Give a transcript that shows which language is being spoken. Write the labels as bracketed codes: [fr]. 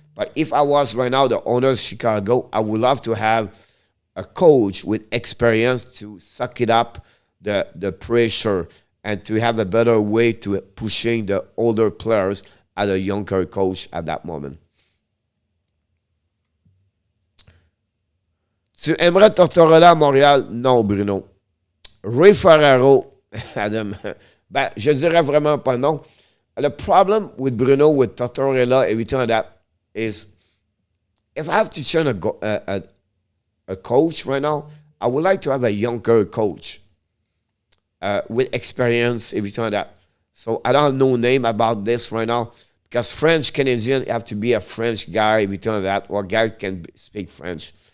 [en] But if I was right now the owner of Chicago, I would love to have a coach with experience to suck it up, the pressure, and to have a better way to pushing the older players as a younger coach at that moment. [fr] Tu aimerais Tortorella à Montréal? Non, Bruno. Ray Ferraro, Adam, je dirais vraiment pas non. [en] The problem with Bruno, with Tortorella, everything like that, is if I have to turn a coach right now, I would like to have a younger coach with experience, everything like that. So I don't have no name about this right now because French Canadian have to be a French guy, everything like that, or a guy who can speak French.